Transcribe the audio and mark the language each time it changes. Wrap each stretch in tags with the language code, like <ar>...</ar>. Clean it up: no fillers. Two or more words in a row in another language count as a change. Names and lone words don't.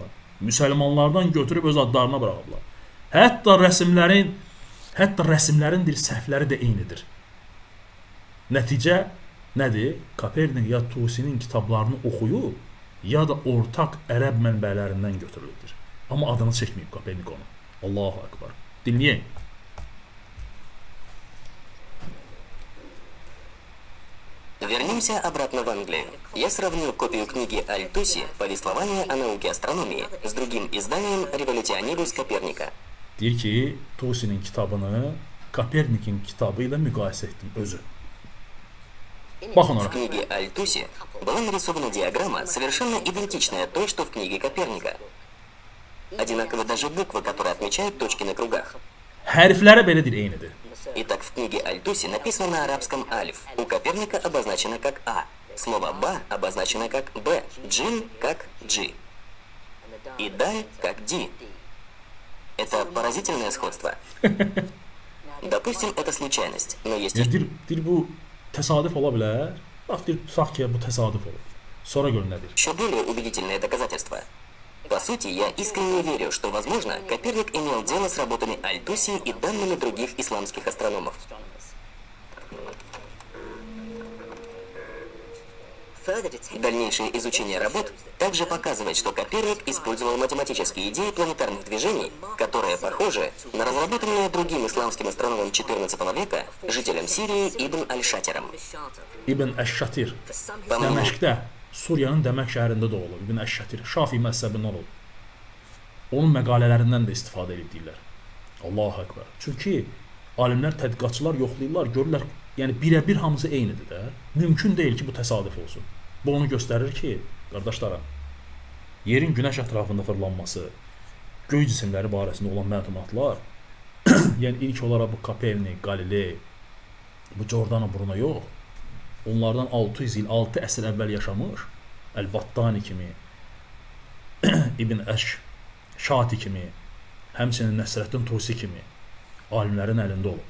<az>Müsəlmanlardan götürüb öz adlarına buraxıblar. Hətta rəsmlərin səhvləri də eynidir. Nəticə nədir? Kopernik ya Tusinin kitablarını oxuyub, ya da ortaq ərəb mənbələrindən götürülüdür. Amma adını çəkməyib Kopernik onu.</az> <ar>الله أكبر. Dinləyək.</ar> <ru>Вернемся обратно в Англию. Я сравнил копию книги Аль-Туси «Повествование о науке астрономии» с другим изданием «Revolutionibus Коперника».</ru> <az>Deyir ki, Tusinin kitabını Kopernikin kitabı ilə müqayisə etdim özü. Baxın ora.</az> <ru>В книге Аль-Туси была нарисована диаграмма, совершенно идентичная той, что в книге Коперника. Одинаковы даже буквы, которые отмечают точки на кругах.</ru> <az>Hərfləri belədir, eynidir.</az> <ru>Итак, в книге Аль-Туси написано на арабском «алиф». У Коперника обозначено как «А». Слово «ба» обозначено как «б», «джин» как «джи» и «даль» как «ди». Это поразительное сходство. Допустим, это случайность, но есть...</ru> <az>Deyir bu təsadüf ola bilər. Bax, deyir, tutaq ki, bu təsadüf olur. Sonra görün nədir.</az> <ru>Еще более убедительное доказательство. По сути, я искренне верю, что, возможно, Коперник имел дело с работами Аль-Туси и данными других исламских астрономов. Дальнейшее изучение работ также показывает, что Коперник использовал математические идеи планетарных движений, которые похожи на разработанные другим исламским астрономом XIV века, жителем Сирии Ибн Аль-Шатиром.</ru> <az>İbn Əş-Şatir</az> <ru>По моему</ru> <az>Dəməşqdə, Suriyanın Dəməşq şəhərində doğulub. İbn Əş-Şatir Şafi məzhəbindən olub. Onun məqalələrindən də istifadə edib deyirlər.</az> <ar>الله أكبر.</ar> <az>Çünki alimlər, tədqiqatçılar yoxlayırlar, görürlər, yəni birə-bir hamısı eynidir də. Mümkün deyil ki, bu təsadüf olsun. Bu onu göstərir ki, qardaşlarım, yerin günəş ətrafında fırlanması, göy cisimləri barəsində olan məlumatlar, yəni ilk olaraq bu Kopernik, Galiley, bu Jordana Bruno yox, onlardan 600 il, 6 əsr əvvəl yaşamış, Əl-Battani kimi, İbn Əş-Şati kimi, həmçinin Nəsrəddin Tusi kimi alimlərin əlində olub.</az>